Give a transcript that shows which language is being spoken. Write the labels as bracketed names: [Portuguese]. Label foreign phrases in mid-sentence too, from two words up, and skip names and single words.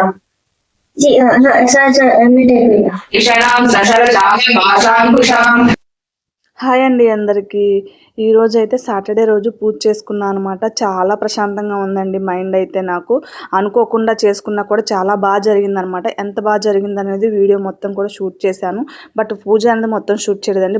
[Telugu] Sí, me te pega. Isharam sasara chame vasam kusham. హాయ్ అండి అందరికీ. ఈరోజు అయితే సాటర్డే రోజు పూజ చేసుకున్నాను అనమాట. చాలా ప్రశాంతంగా ఉందండి మైండ్ అయితే నాకు. అనుకోకుండా చేసుకున్నా కూడా చాలా బాగా జరిగిందనమాట. ఎంత బాగా జరిగిందనేది వీడియో మొత్తం కూడా షూట్ చేశాను. బట్ పూజ అనేది మొత్తం షూట్ చేయలేదండి.